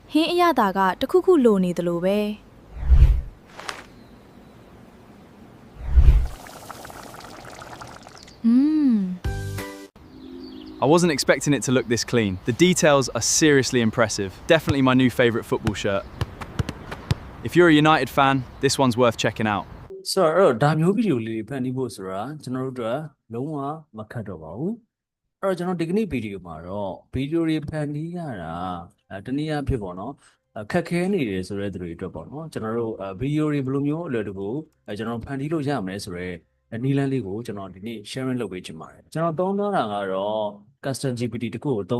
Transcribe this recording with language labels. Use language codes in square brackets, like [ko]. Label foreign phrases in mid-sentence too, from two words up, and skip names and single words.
[my] ဟင်းအရသာကတခုခုလိုနေတယ်လို့ပဲ [en] I wasn't expecting it to look this clean. The details are seriously impressive. Definitely my new favourite football shirt. If you're a United fan, this one's worth checking out. So, [my] ဒါမျိုးဗီဒီယိုလေးဖန်တီးဖို့ဆိုတာကျွန်တော်တို့ကလုံးဝမခတ်တော့ပါဘူး။အဲ့တော့ကျွန်တော်ဒီကနေ့ဗီဒီယိုမှာတော့ဗီဒီယိုတွေဖန်တီးရတာတနည်းအားဖြင့်ပေါ့နော်ခက်ခဲနေတယ်ဆိုတဲ့သူတွေအတွက်ပေါ့နော်ကျွန်တော်တို့ဗီဒီယိုတွေဘယ်လိုမျိုးအလွယ်တကူကျွန်တော်ဖန်တီးလို့ရမယ်ဆိုတော့နီလန်းလေးကိုကျွန်တော်ဒီနေ့ sharing လုပ်ပေးချင်ပါတယ်။ကျွန်တော်သုံးထားတာကတော့ [en] custom GPT [my] တခုကိုသုံး